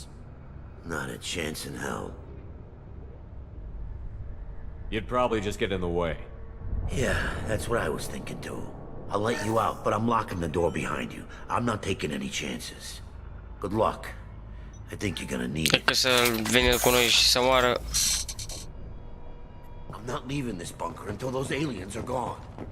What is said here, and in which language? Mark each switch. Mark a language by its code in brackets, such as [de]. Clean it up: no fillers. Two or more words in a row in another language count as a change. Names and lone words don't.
[en] Not a chance in hell. You'd probably just get in the way. Yeah, that's what I was thinking too. I'll let you out, but I'm locking the door behind you. I'm not taking any chances. Good luck. I think you're gonna need it. [ro] Că să vină cu noi și să moară. [en] I'm not leaving this bunker until those aliens are gone.